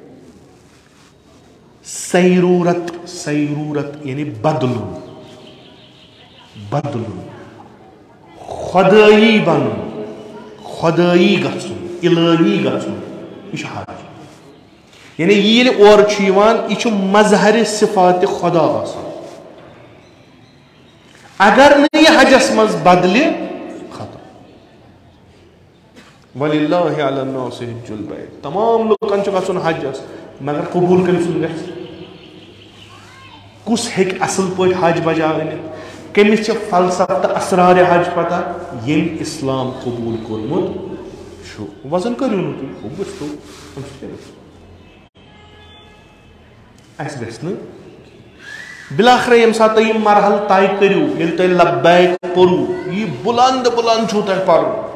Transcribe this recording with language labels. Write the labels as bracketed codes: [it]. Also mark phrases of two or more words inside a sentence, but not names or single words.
[ks] سیروٗرت یعنی بدلُن خۄدٲیی بنُن خۄدٲیی گژھُن الٲہی گژھُن یہِ چھُ حج یعنی یہِ ییٚلہِ اورٕ چھُ یِوان یہِ چھُ مظہرِ صفاتِ خۄدا آسان اگر نہٕ یہِ حجس منٛز بدلہِ [ar] وَلِلَّهِ عَلَى النَّاسِ حِجُّ الْبَيْتِ [ks] تمام لُکن چھُ گژھُن حجس مگر قبوٗل کٔمۍ سُنٛد گژھِ کُس ہیٚکہِ اصل پٲٹھۍ حج بجا أنِتھ کٔمِس چھِ فلسفہٕ تہٕ اسرارِ حج پتہ ییٚمۍ اسلام قبوٗل کوٚرمُت چھُ وزن کٔرِو نہٕ تُہۍ ہُہ گٔژھتو اَسہِ گژھِ نہٕ بِلاخرٕ ییٚمہِ ساتہٕ تُہۍ یِم مرحلہٕ طے کٔرِو ییٚلہِ تُہۍ لبیک پوٚرُو یہِ بُلند چھُو تۄہہِ پرُن